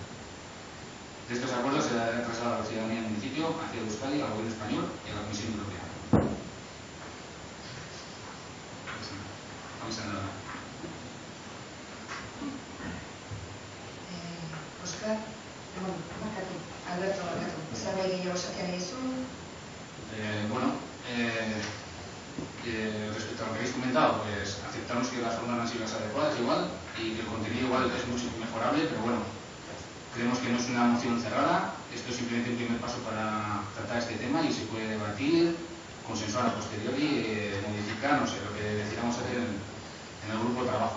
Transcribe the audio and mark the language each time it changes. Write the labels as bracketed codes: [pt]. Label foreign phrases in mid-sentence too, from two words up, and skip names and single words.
[es] De estos acuerdos se dará traslado a la ciudadanía del municipio, hacia Euskadi, al Gobierno español y a la Comisión Europea. Vamos a nada. Oscar, Alberto, [eu] zerbait gehiago esatea dizu? [es] Respecto a lo que habéis comentado, pues aceptamos que las formas no han sido las adecuadas igual y que el contenido igual es mucho mejorable, pero bueno, creemos que no es una moción cerrada, esto es simplemente un primer paso para tratar este tema y se puede debatir, consensuar a posteriori, modificar, no sé, lo que decidamos hacer en el grupo de trabajo.